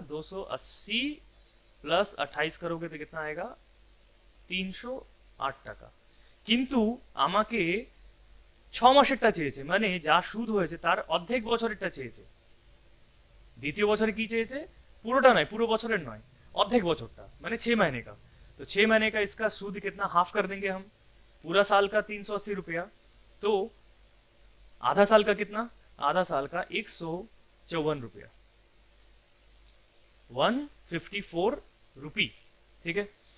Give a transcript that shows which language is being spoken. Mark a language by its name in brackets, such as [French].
[Hindi] 280 plus 28 करोगे तो कितना आएगा? [Bangla] 308 টাকা। কিন্তু আমাকে 6 মাসেরটা চেয়েছে, মানে যা সুদ হয়েছে তার অর্ধেক বছরেরটা চেয়েছে। দ্বিতীয় বছরে কি চেয়েছে? পুরোটা নয়, পুরো বছরের নয়, অর্ধেক বছরটা, মানে [Hindi] 6 महीने का। तो 6 महीने का इसका सूद कितना? हाफ कर देंगे हम। पूरा साल का 380 रुपया, तो आधा साल का कितना? आधा साल का 154 रुपया, 154 रुपी, ठीक है।